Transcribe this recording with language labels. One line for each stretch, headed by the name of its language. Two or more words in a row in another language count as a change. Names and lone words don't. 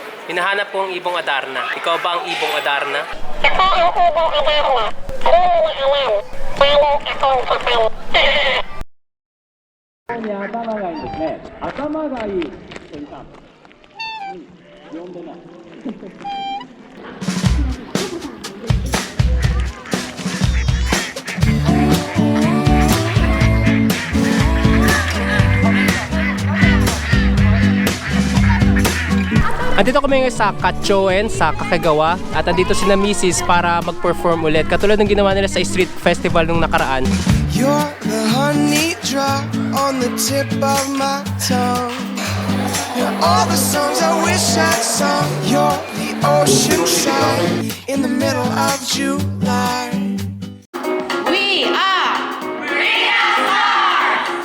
Filipino: Hinahanap ko ang Ibong Adarna. Ikaw ba ang Ibong Adarna? Ako ang Ibong Adarna. Hindi niya alam. Lalo akong kapal.
Japanese: に頭がいいんですね。頭がいい。先生。呼んでない。
Filipino: Andito kami ngayon sa Kachouen, sa Kakagawa. At andito si na Mrs. para mag-perform ulit. Katulad ng ginawa nila sa street festival nung nakaraan.
English: You're the honey drop on the tip of my tongue. You're all the songs I wish I'd sung. You're the ocean side in the middle of July. We are Korea Stars.